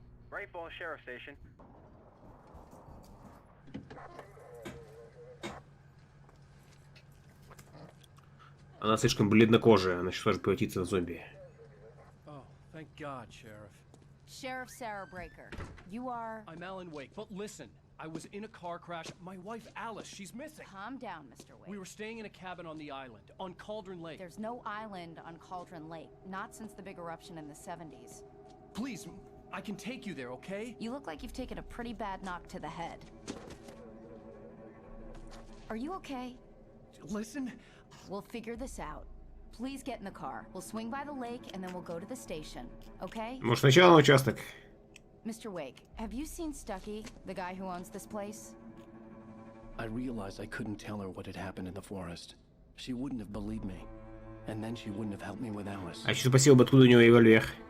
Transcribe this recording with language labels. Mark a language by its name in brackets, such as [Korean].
[English] Great Falls Sheriff Station. [Russian] Она слишком бледнокожая, она сейчас может превратиться в зомби. [English] Oh, thank God, Sheriff. Sheriff Sarah Breaker, you are... I'm Alan Wake, but listen, I was in a car crash. My wife, Alice, she's missing. Calm down, Mr. Wake. We were staying in a cabin on the island, on Cauldron Lake. There's no island on Cauldron Lake, not since the big eruption in the 70s. Please, I can take you there, okay? You look like you've taken a pretty bad knock to the head. Are you okay? Listen, We'll figure this out. Please get in the car. We'll swing by the lake and then we'll go to the station, okay? [Russian] Может, сначала на участок? [English] Mr. Wake, have you seen Stucky, the guy who owns this place? I realized I couldn't tell her what had happened in the forest. She wouldn't have believed me. And then she wouldn't have helped me with Alice. [Russian] А еще спросил бы, откуда у него револьвер.